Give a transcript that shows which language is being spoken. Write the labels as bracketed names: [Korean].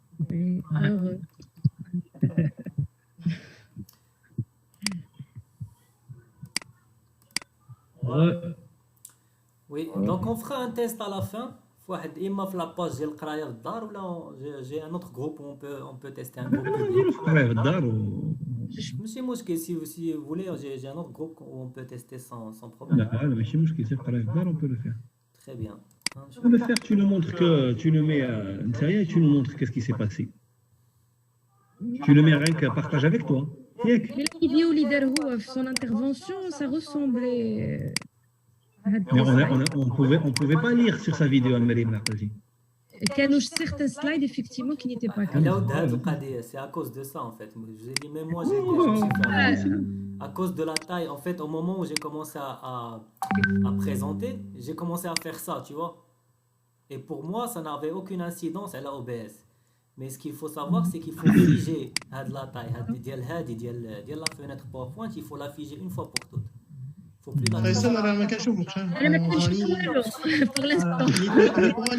[French] Oui, heureux. Oui, donc on fera un test à la fin. إما في la page [Arabic] ديال القرايه في الدار ولا [French] j'ai un autre groupe où on peut tester un groupe public. [Arabic] في الدار ماشي مشكل [French] si vous voulez j'ai un autre groupe où on peut tester sans problème. [Arabic] لا ماشي مشكل سير قرايه في الدار [French] on peut le faire. Très bien. On peut le faire, tu le montres que tu le mets à l'intérieur et tu nous montres qu'est-ce qui s'est passé. Tu le mets rien que partage avec toi. Mais la vidéo leader في son intervention, ça ressemblait. Mais on pouvait pas lire sur sa vidéo à Marie Marcazi. كانوا certains slides effectivement qui n'étaient pas clairs. C'est à cause de ça en fait. Je vous ai dit même moi j'ai à cause de la taille en fait au moment où j'ai commencé à présenter, j'ai commencé à faire ça, tu vois. Et pour moi ça n'avait aucune incidence à la OBS. Mais ce qu'il faut savoir c'est qu'il faut figer la taille ديال la fenêtre PowerPoint, il faut la figer une fois pour toutes. Faut plus la [Arabic] Faisal, أنا ما كنشوفكش. أنا ما كنتش والو [French] pour l'instant.